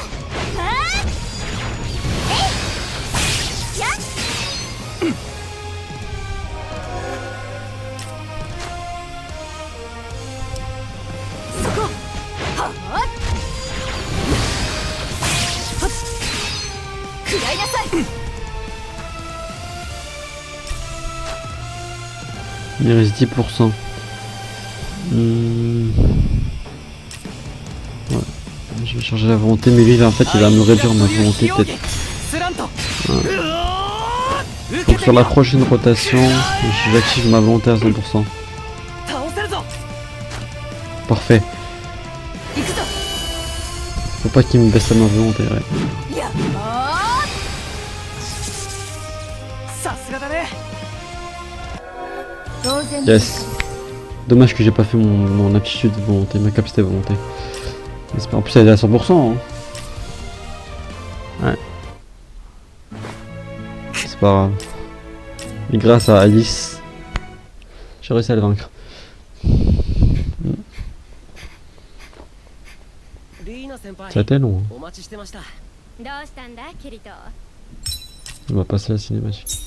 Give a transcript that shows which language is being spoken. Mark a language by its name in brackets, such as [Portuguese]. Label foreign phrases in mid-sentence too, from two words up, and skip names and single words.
[Japanese] そこ。はっ。食らいなさい。 [French] Il reste 10%. Ouais. Je vais changer la volonté, mais lui, là, en fait, il va me réduire ma volonté, peut-être. Donc, sur la prochaine rotation, j'active ma volonté à 100%. Parfait. [Japanese] 行くぞ。 [French] Faut pas qu'il me baisse à ma volonté, ouais. [Japanese] いやあさすがだね。ー当然。 [French] Yes. Dommage que j'ai pas fait mon aptitude volonté, ma capacité volonté. En plus, elle est à 100%. Hein. Ouais. C'est pas grave. Et grâce à Alice, j'ai réussi à le vaincre. [Japanese] リーナ先輩 [French] Ça a été long. Hein. [Japanese] お待ちしてました。どうしたんだキリト。 [French] On va passer à la cinématique.